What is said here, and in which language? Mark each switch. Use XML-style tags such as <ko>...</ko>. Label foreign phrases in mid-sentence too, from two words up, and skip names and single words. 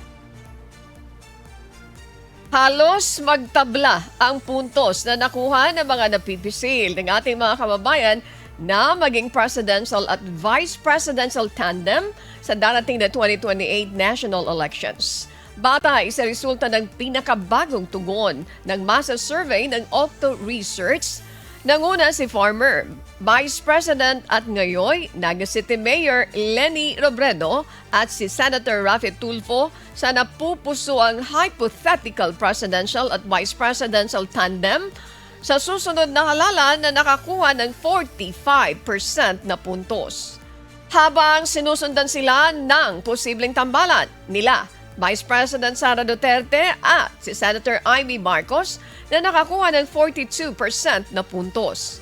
<tl>Halos magtabla ang puntos na nakuha ng mga napipisil ng ating mga kababayan na maging presidential at</tl> <en>vice presidential tandem</en> <tl>sa darating na 2028</tl> <en>national elections.</en> <tl>Batay sa resulta ng pinakabagong tugon ng masa survey ng Octo Research, nanguna si</tl> <en>former Vice President</en> <tl>at ngayon Naga City Mayor Leni Robredo at si Senator Raffy Tulfo sa napupusuang</tl> <en>hypothetical presidential</en> <tl>at</tl> <en>vice presidential tandem</en> <tl>sa susunod na halalan na nakakuha ng 45% na puntos. habang sinusundan sila ng posibleng tambalan nila Vice President Sara Duterte at si Senator Amy Marcos na nakakuha ng 42% na puntos.</tl>